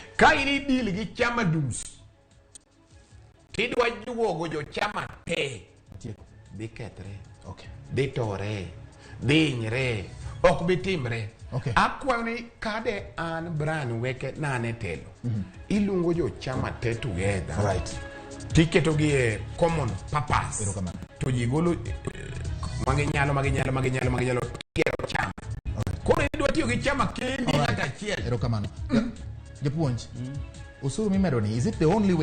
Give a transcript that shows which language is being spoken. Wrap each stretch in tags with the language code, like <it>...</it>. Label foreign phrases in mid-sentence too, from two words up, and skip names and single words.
<luo>Ka ini deal gi chama dus tidwa juogo jo chama te dhi kethre. Okay. Dhi tore. Dhi hinyre. Ok bitimre. Okay. Akwayo ni kade an Brian Weke nane telo. Ilungo jo chama te together. Right. Tiketo gi</luo> <en>common purpose.</en> <luo>To jigolo maginyalo kero chama. Koro idwa tiyo gi chama kendi nyaka achiel. Erokamano. Japuonj. Usuru mimedo ni,</luo> <en>is it the only way</en>